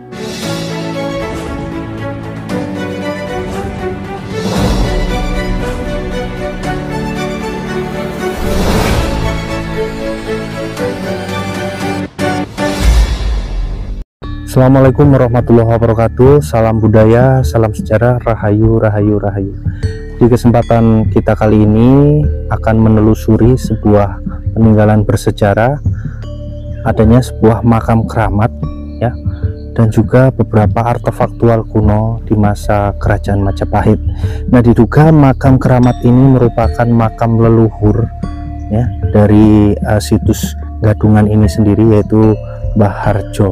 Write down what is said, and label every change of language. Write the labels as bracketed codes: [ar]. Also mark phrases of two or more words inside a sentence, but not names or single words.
[ar] Assalamualaikum warahmatullahi wabarakatuh. [id] Salam budaya, salam sejarah, rahayu, rahayu, rahayu. Di kesempatan kita kali ini akan menelusuri sebuah peninggalan bersejarah, adanya sebuah makam keramat ya, dan juga beberapa artefaktual kuno di masa kerajaan Majapahit. Nah, diduga makam keramat ini merupakan makam leluhur ya dari situs Gadungan ini sendiri, yaitu Mbah Harjo.